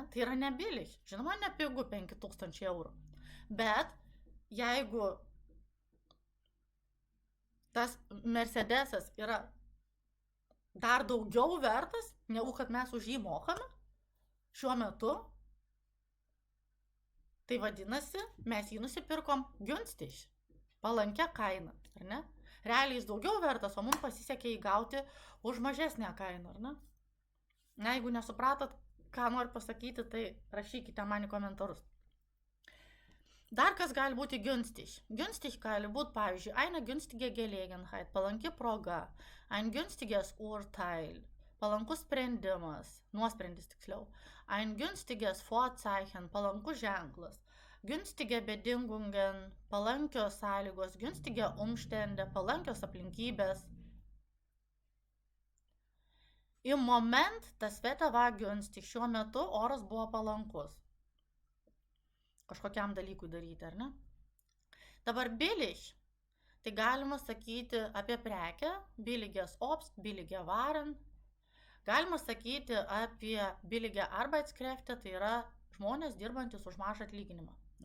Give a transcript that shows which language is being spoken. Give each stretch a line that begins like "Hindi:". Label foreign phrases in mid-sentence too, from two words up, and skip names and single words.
Lithuanian: Tai yra ne billig, žinoma, ne pigu 5000 eurų. Bet jeigu tas Mercedesas yra dar daugiau vertas, negu kad mes už jį mokame šiuo metu, tai vadinasi, mes jį nusipirkom günstig, palankia kaina, ar ne? Realiai jis daugiau vertas, o mums pasisekė įgauti už mažesnę kainą, ar ne? Na, jeigu nesupratot, ką noriu pasakyti, tai rašykite man į komentarus. Dar kas gali būti günstig? Günstig gali būti, pavyzdžiui,
German: eine günstige Gelegenheit,
Lithuanian: palanki proga,
German: ein günstiges Urteil,
Lithuanian: palankus sprendimas, nuosprendis tiksliau,
German: ein günstiges Vorzeichen,
Lithuanian: palankus ženklas,
German: günstige Bedingungen,
Lithuanian: palankios sąlygos,
German: günstige Umstände,
Lithuanian: palankios aplinkybės.
German: Im Moment das Wetter war günstig,
Lithuanian: šiuo metu oras buvo palankus kažkokiam dalykui daryti, ar ne? Dabar billig, tai galima sakyti apie prekę,
German: billiges Obst, billige Waren.
Lithuanian: Galima sakyti apie
German: billige Arbeitskräfte,
Lithuanian: tai yra žmonės dirbantis už mažą atlyginimą, ne?